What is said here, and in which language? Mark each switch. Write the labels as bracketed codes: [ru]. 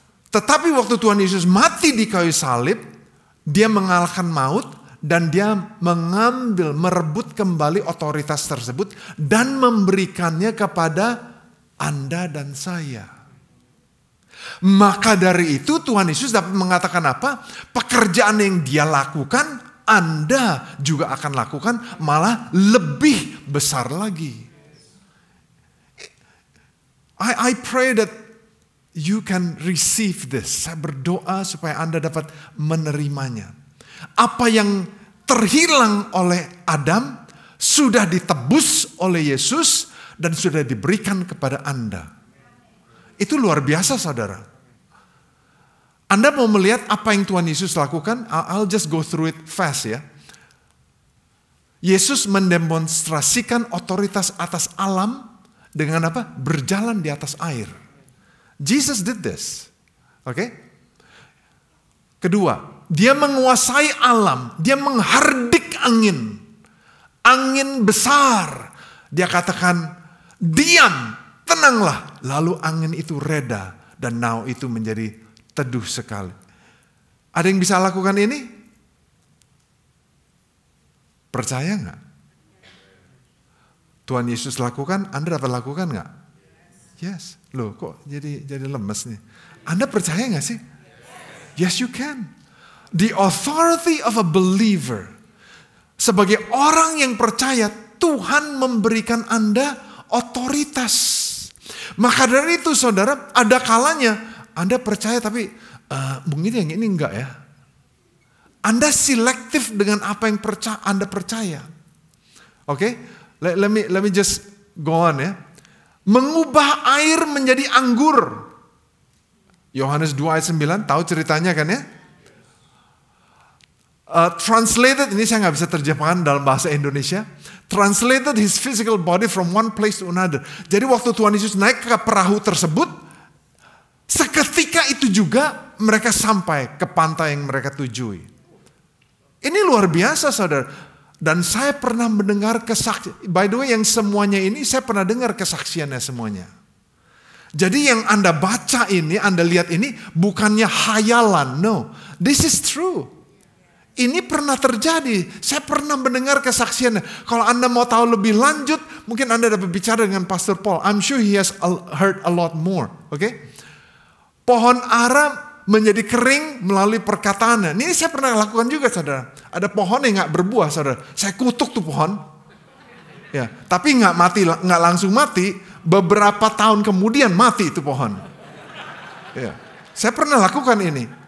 [id] Tetapi waktu Tuhan Yesus mati di kayu salib, dia mengalahkan maut dan dia merebut kembali otoritas tersebut dan memberikannya kepada Anda dan saya. Maka dari itu Tuhan Yesus dapat mengatakan apa? Pekerjaan yang dia lakukan, Anda juga akan lakukan, malah lebih besar lagi. [en] I pray that you can receive this. [id] Saya berdoa supaya Anda dapat menerimanya. Apa yang terhilang oleh Adam sudah ditebus oleh Yesus dan sudah diberikan kepada Anda. Itu luar biasa, saudara. Anda mau melihat apa yang Tuhan Yesus lakukan? [en] I'll just go through it fast ya. [id] Yesus mendemonstrasikan otoritas atas alam dengan apa? Berjalan di atas air. [en] Jesus did this. [id] Oke? Kedua, dia menguasai alam. Dia menghardik angin. Angin besar. Dia katakan, diam, tenanglah. Lalu angin itu reda. Dan danau itu menjadi teduh sekali. Ada yang bisa lakukan ini? Percaya nggak? Tuhan Yesus lakukan, Anda dapat lakukan nggak? Yes. Loh kok jadi lemes nih? Anda percaya nggak sih? [en] Yes, you can. The authority of a believer. [id] Sebagai orang yang percaya, Tuhan memberikan Anda otoritas. Maka dari itu saudara, ada kalanya Anda percaya tapi mungkin yang ini enggak ya. Anda selektif dengan apa yang Anda percaya. Oke? [en] Let me just go on [id] ya. Mengubah air menjadi anggur. Yohanes 2 ayat 9, tahu ceritanya kan ya? Translated, ini saya nggak bisa terjemahkan dalam bahasa Indonesia. [en] Translated his physical body from one place to another. [id] Jadi waktu Tuhan Yesus naik ke perahu tersebut, seketika itu juga mereka sampai ke pantai yang mereka tujui. Ini luar biasa, saudara. Dan saya pernah mendengar kesaksian. [en] By the way, [id] yang semuanya ini saya pernah dengar kesaksiannya semuanya. Jadi yang Anda baca ini, Anda lihat ini bukannya hayalan. [en] No, this is true. [id] Ini pernah terjadi. Saya pernah mendengar kesaksiannya. Kalau Anda mau tahu lebih lanjut, mungkin Anda dapat bicara dengan Pastor Paul. [en] I'm sure he has heard a lot more. Oke? [id] Pohon ara menjadi kering melalui perkataannya. Ini saya pernah lakukan juga, saudara. Ada pohon yang nggak berbuah, saudara. Saya kutuk tuh pohon. Ya, tapi nggak mati, nggak langsung mati. Beberapa tahun kemudian mati itu pohon. Ya, saya pernah lakukan ini.